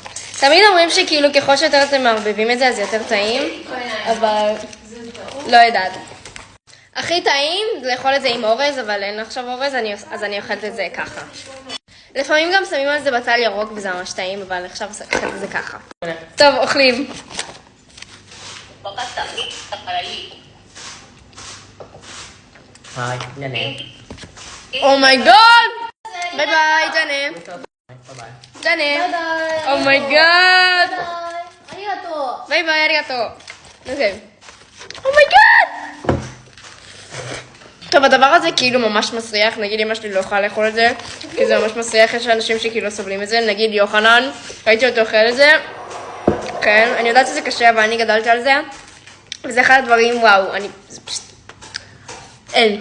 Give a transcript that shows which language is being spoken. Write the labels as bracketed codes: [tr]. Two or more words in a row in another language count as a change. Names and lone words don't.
[he] תמיד אומרים שכאילו ככל שיותר אתם מערבבים את זה אז יותר טעים. אבל לא יודעת. הכי טעים זה לאכול את זה עם אורז, אבל אין עכשיו אורז, אז אני אוכלת את זה ככה. לפעמים גם שמים על זה בצל ירוק וזה ממש טעים, אבל עכשיו אוכלת את זה ככה. טוב, אוכלים. [ja] はい、じゃあね。 [he] אומייגוד! ביי ביי, ג'נה. ג'נה. אומייגוד! [ja] ありがとう。 [he] ביי ביי, אריגתו. אוקיי. אומייגוד! טוב, הדבר הזה כאילו ממש מסריח, נגיד אמא שלי לא יכולה לאכול את זה, כי זה ממש מסריח, יש אנשים שכאילו סובלים את זה, נגיד יוחנן, ראיתי אותו אוכל את זה, כן, אני יודעת שזה קשה, אבל אני גדלתי על זה, וזה אחד הדברים, וואו, זה פשוט, אין.